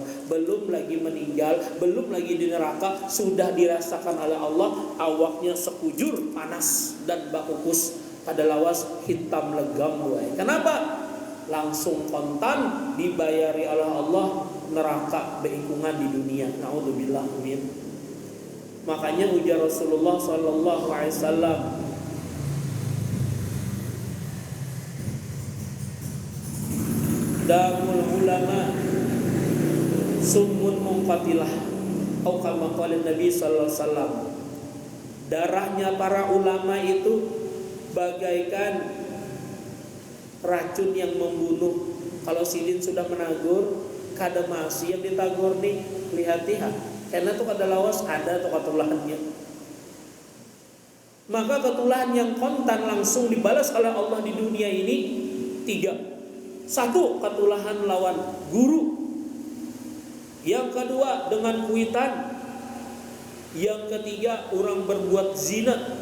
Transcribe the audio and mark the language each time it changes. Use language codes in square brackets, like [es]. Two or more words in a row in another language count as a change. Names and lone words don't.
[bjn] Belum lagi meninggal, belum lagi di neraka, sudah dirasakan oleh Allah awaknya sekujur panas dan bakukus pada lawas hitam legam buai. Kenapa? Langsung kontan dibayari oleh Allah neraka beikungan di dunia. [ar] نعوذ بالله من. [bjn] Makanya ujar Rasulullah [ar] صلى الله عليه وسلم دم العلماء سم مقاتلة, atau كما قال النبي صلى الله عليه وسلم, [bjn] darahnya para ulama itu bagaikan racun yang membunuh. Kalau sidin sudah menagur, kada masih yang ditagur nih, lihat-lihat. Karena itu kada lawas ada atau ketulahannya. Maka ketulahan yang kontan langsung dibalas oleh Allah di dunia ini 3. 1, ketulahan lawan guru. Yang kedua dengan kuitan. Yang ketiga orang berbuat zina.